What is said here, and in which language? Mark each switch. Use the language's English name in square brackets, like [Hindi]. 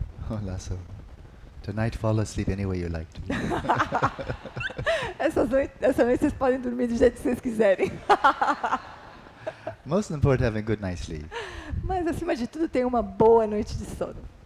[English] Oh, Lasso. Tonight, fall asleep any way you like to. [Portuguese] Essa noite vocês podem dormir do jeito que vocês quiserem. [English] Most important, have a good night's sleep. [Portuguese] Mas, acima de tudo, tenham uma boa noite de sono.